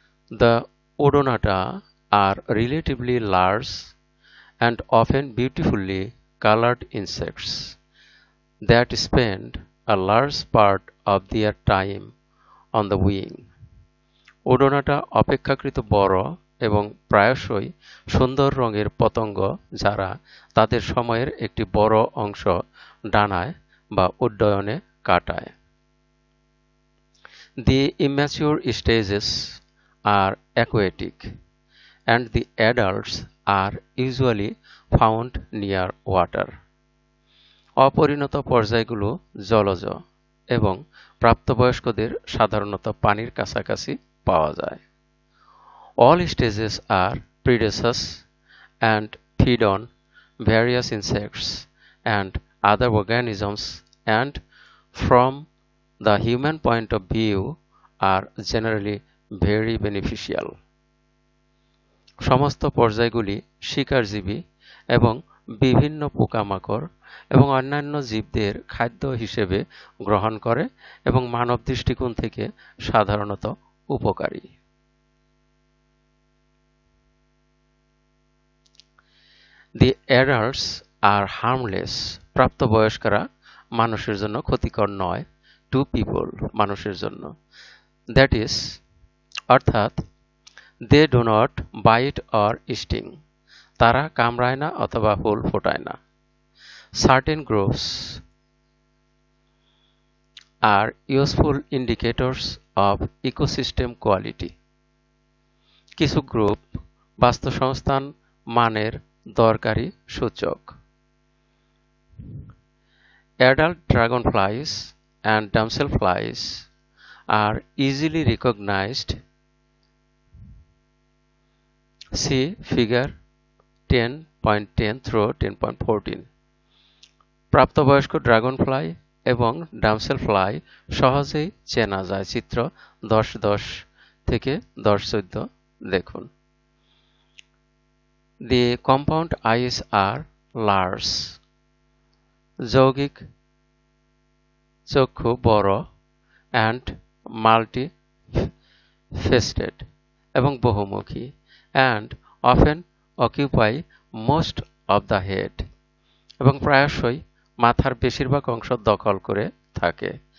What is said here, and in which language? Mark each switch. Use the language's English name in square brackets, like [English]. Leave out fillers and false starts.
[English] The Odonata are relatively large and often beautifully colored insects that spend a large part of their time on the wing. [Bangla] ওডোনাটা অপেক্ষাকৃত বড় এবং প্রায়শই সুন্দর রঙের পতঙ্গ যারা তাদের সময়ের একটি বড় অংশ ডানায় বা উড্ডয়নে কাটায়। [English] The immature stages are aquatic and the adults are usually found near water. [Bangla] অপরিণত পর্যায়গুলো জলজ এবং প্রাপ্তবয়স্কদের সাধারণত পানির কাছাকাছি পাওয়া যায়। [English] All stages are predaceous and feed on various insects and other organisms and from the human point of view are generally very beneficial. [Bangla] সমস্ত পর্যায়গুলি শিকারজীবী এবং বিভিন্ন পোকামাকড় এবং অন্যান্য জীবদের খাদ্য হিসেবে গ্রহণ করে এবং মানব দৃষ্টিকোণ থেকে সাধারণত উপকারী। [English] The adults are harmless. [Bangla] প্রাপ্তবয়স্করা মানুষের জন্য ক্ষতিকর নয় [English] to people [Bangla] মানুষের জন্য। [English] That is অর্থাৎ they do not bite or sting. [Bangla] তারা কামড়ায় না অথবা হুল ফোটায় না। [English] Certain groups are useful indicators of ecosystem quality. [Bangla] কিছু গ্রুপ বাস্তুসংস্থান মানের দরকারি সূচক। [English] Adult dragonflies and damselflies are easily recognized. See figure 10.10 through 10.14. [Bangla] প্রাপ্তবয়স্ক ড্রাগনফ্লাই এবং ডামসেলফ্লাই সহজেই চেনা যায়। চিত্র 10.10 থেকে 10.14 দেখুন। [English] The compound eyes are large. [Bangla] যৌগিক চক্ষু বড় [English] and multi-faceted [Bangla] এবং বহুমুখী [English] and often occupy most of the head [Bangla] এবং প্রায়শই মাথার বেশিরভাগ অংশ দখল করে থাকে।